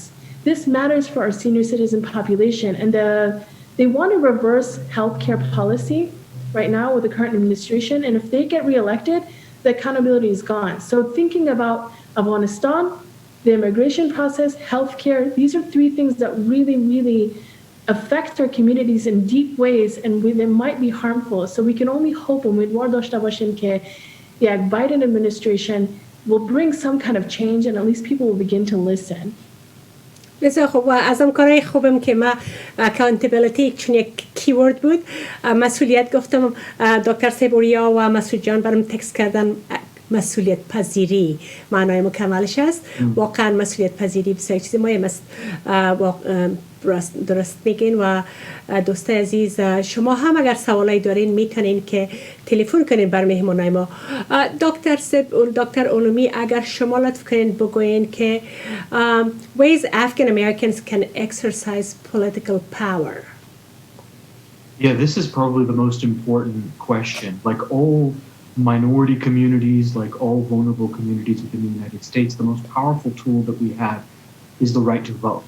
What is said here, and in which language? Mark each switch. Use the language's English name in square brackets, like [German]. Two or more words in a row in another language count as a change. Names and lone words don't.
[English] This matters for our senior citizen population, and they want to reverse healthcare policy right now with the current administration, and if they get reelected, the accountability is gone. So thinking about Afghanistan, the immigration process, healthcare, these are three things that really, really affect our communities in deep ways, and they might be harmful. So we can only hope and [Persian] امیدوار داشته باشیم که یک [English] Biden administration will bring some kind of change, and at least people will begin to listen. [Persian] بسیار خوب. و از اون کارهای خوبم که ما accountability چون یک کیورد بود، مسئولیت گفتم. دکتر سیبوریا و مسعود جان برام تکست کردن مسئولیت پذیری معنای مکملش است. واقعا مسئولیت پذیری بسیار چیز مهم است. درست میگین و دوستای عزیز شما هم اگر سوالایی دارین میتونین که تلفن کنین بر مهمانای ما. دکتر علومی اگر شما لطف کنین بگوین که [English] ways Afghan Americans can exercise political power. Yeah, this is probably the most important question. Like all minority communities, like all vulnerable communities within the United States, the most powerful tool that we have is the right to vote.